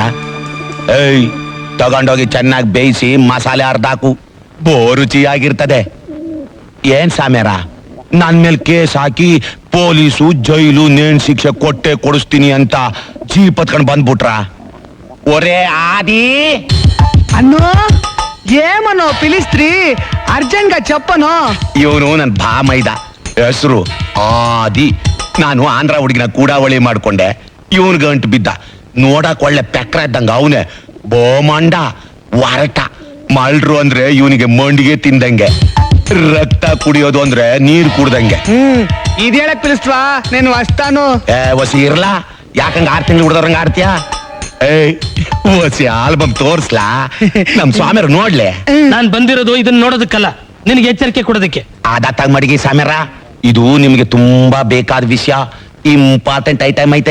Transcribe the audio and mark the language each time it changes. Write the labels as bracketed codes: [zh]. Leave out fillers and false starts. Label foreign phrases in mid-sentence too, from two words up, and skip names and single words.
[kn] ಏಯ್, ತಗೊಂಡೋಗಿ ಚೆನ್ನಾಗಿ ಬೇಯಿಸಿ ಮಸಾಲೆ ಅರ್ಧಾಕು, ರುಚಿಯಾಗಿರ್ತದೆ. ಏನ್ ಸಾಮ್ಯಾರ, ನನ್ ಮೇಲೆ ಕೇಸ್ ಹಾಕಿ ಪೊಲೀಸು ಜೈಲು ನೇಣ್ ಶಿಕ್ಷೆ ಕೊಟ್ಟೆ ಕೊಡಿಸ್ತೀನಿ ಅಂತ ಜೀಪ್ ಹತ್ಕೊಂಡ್ ಬಂದ್ಬಿಟ್ರ? [te] ఒరే ఆది అన్నో ఏమనో పిలిస్త్రీ అర్జెంట్ గా చెప్పను. [kn] ಇವನು ನನ್ ಭಾಮೈದ, ಹೆಸರು ಆದಿ. ನಾನು ಆಂಧ್ರ ಹುಡುಗಿನ ಕೂಡಾವಳಿ ಮಾಡ್ಕೊಂಡೆ. ಇವನ್ ಗಂಟು ಬಿದ್ದ. ನೋಡಕ್ ಒಳ್ಳೆ ಪೆಕ್ರ ಇದ್ದಂಗ ಅವನೇ, ಬೋಮಂಡ ವರಟ. ಮಲ್ರು ಅಂದ್ರೆ ಇವನಿಗೆ ಮಂಡಿಗೆ ತಿಂದಂಗೆ, ರಕ್ತ ಕುಡಿಯೋದು ಅಂದ್ರೆ ನೀರ್ ಕುಡ್ದಂಗೆ. [te] ఇది ಹೇಳಕ್ పిలుస్తావా? నేను వస్తాను. [kn] ವಸಿ ಇರ್ಲಾ, ಯಾಕಂಗ 6 ತಿಂಗಳು ಹುಡ್ದವ್ರಂಗ ಆಡ್ತೀಯ? ಏಯ್, ವಸಿ ಆಲ್ಬಮ್ ತೋರ್ಸ್ಲಾ, ನಮ್ ಸ್ವಾಮಿಯರು ನೋಡ್ಲೆ. ನಾನ್ ಬಂದಿರೋದು ಇದನ್ನ ನೋಡೋದಕ್ಕಲ್ಲ, ನಿನಗೆ ಎಚ್ಚರಿಕೆ ಕೊಡೋದಕ್ಕೆ. ಆದಾತಾಗ ಮಡಿಗೆ ಸಾಮ್ಯಾರ, ಇದು ನಿಮ್ಗೆ ತುಂಬಾ ಬೇಕಾದ ವಿಷಯ, [en] important item [kn] ಐತೆ.